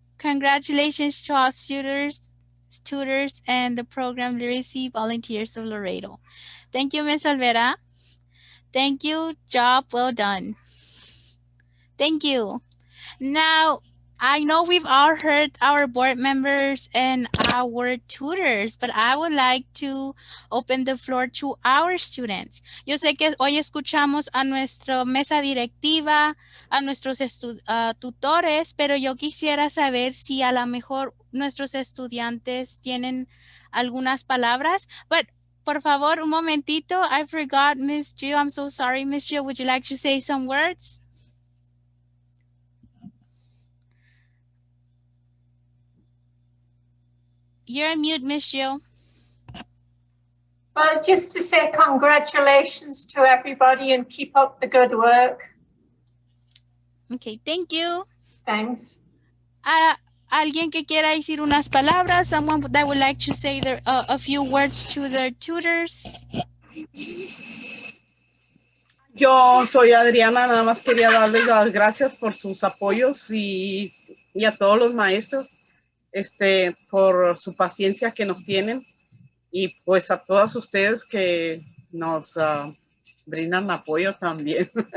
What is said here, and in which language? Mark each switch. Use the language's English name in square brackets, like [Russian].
[English] Congratulations to all tutors, and the program literacy volunteers of Laredo. Thank you, Ms. Olvera. Thank you. Job well done. Thank you. Now, I know we've all heard our board members and our tutors, but I would like to open the floor to our students. [Spanish] Yo sé que hoy escuchamos a nuestra mesa directiva, a nuestros tutores, pero yo quisiera saber si a lo mejor nuestros estudiantes tienen algunas palabras. [English] But [Spanish] por favor, un momentito. [English] I forgot, Miss Gio. I'm so sorry, Miss Gio. Would you like to say some words? You're on mute, Miss Jill. Well, just to say congratulations to everybody and keep up the good work. Okay, thank you. Thanks. [Spanish] Alguien que quiera decir unas palabras, [English] someone that would like to say a few words to their tutors. [Spanish] Yo soy Adriana, nada más quería darles las gracias por sus apoyos y a todos los maestros. Por su paciencia que nos tienen y pues a todas ustedes que nos brindan apoyo también.